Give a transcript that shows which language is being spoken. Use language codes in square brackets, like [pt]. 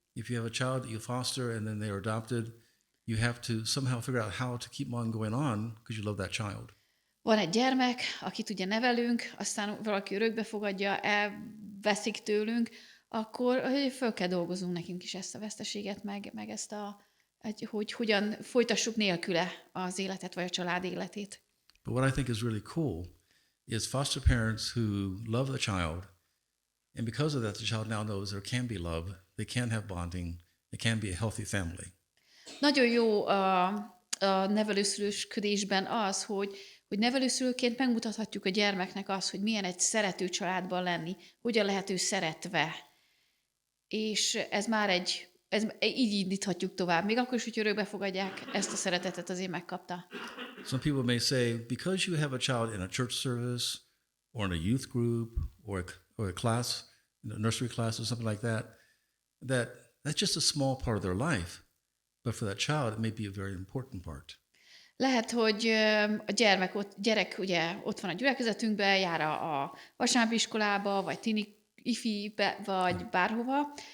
[en] If you have a child that you foster and then they are adopted, you have to somehow figure out how to keep on going on because you love that child. [hu] Van egy gyermek, akit ugye nevelünk, aztán valaki örökbe fogadja, elveszik tőlünk, akkor föl kell dolgozunk nekünk is ezt a veszteséget, meg ezt hogy hogyan folytassuk nélküle az életet, vagy a család életét. [en] But what I think is really cool is foster parents who love the child, and because of that the child now knows there can be love, they can have bonding, they can be a healthy family. [hu] Nagyon jó a nevelőszülősködésben az, hogy nevelőszülőként megmutathatjuk a gyermeknek azt, hogy milyen egy szerető családban lenni, hogyan lehet ő szeretve. És ez már így indíthatjuk tovább. Még akkor is, hogy örökbe fogadják, ezt a szeretetet azért megkapta. [en] Some people may say, because you have a child in a church service, or in a youth group, or a class, a nursery class, or something like that, that's just a small part of their life. But for that child, it may be a very important part. [hu] Lehet, hogy a gyerek ugye ott van a gyülekezetünkben, jár a vasárnapiskolába, vagy tini ifibe, vagy bárhova.